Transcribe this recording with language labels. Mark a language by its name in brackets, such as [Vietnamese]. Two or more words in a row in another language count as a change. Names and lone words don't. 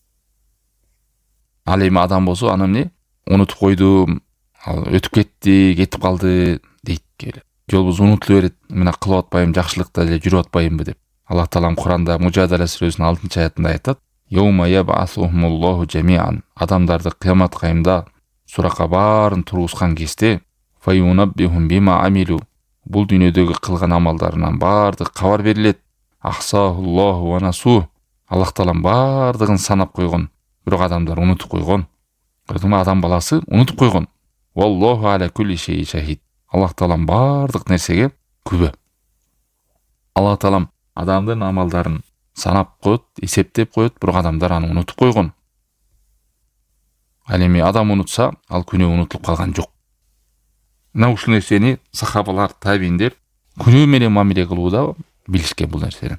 [Kyrgyz] Ал эми адам болсо аны эмне? Унутуп койдум, ал өтүп кетти, кетип калды дейт келе. Жолбуз унутулуп берет, мен кылып атпайм, жакшылыкта эле жүрүп атпаймбы деп. Аллах Таалам Куранда Мужадала сүрөсүнүн 6-аятында айтат: [Arabic] "يوم يبعثهم الله جميعا." [Kyrgyz] Адамдарды кыямат кайымда суракка баарын тургузган кезде [Arabic] فينبئهم بما عملوا. [Kyrgyz] Бул дүйнөдөгү кылган амалдарынан баардык кабар берилет. [Arabic] أحصاه الله ونسوه. [Kyrgyz] Аллах Таалам баардыгын санап койгон. Бирок адамдар унутуп койгон. Кырдыма адам баласы унутуп койгон. [Arabic] والله على كل شيء شهيد. [Kyrgyz] Аллах Таалам баардык нерсеге күбө. Аллах Таалам адамдын амалдарын санап коет, эсептеп коет, бирок адамдар аны унутуп койгон. Ал эми адам унутса, ал күнөө унутулуп калган жок. Мына ушул нерсени сахабалар, табииндер күнөө менен мамиле кылууда билишкен бул нерсени.